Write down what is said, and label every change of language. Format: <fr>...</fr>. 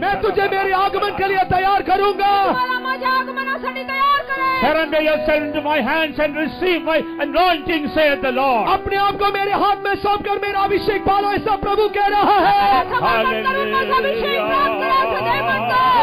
<hi>मैं तुझे मेरे आगमन के लिए तैयार करूंगा.</hi> <mr>तुम्हाला माझ्या आगमनासाठी तयार करेन.</mr> <en>Surrender yourself into my hands and receive my anointing, saith the Lord.</en> <hi>अपने आप को मेरे हाथ में सौंपकर मेरा अभिषेक पालो, ऐसा प्रभु कह रहा है.</hi> <mr>समर्पण करून माझा अभिषेक प्राप्त करा असं देव म्हणतो.</mr>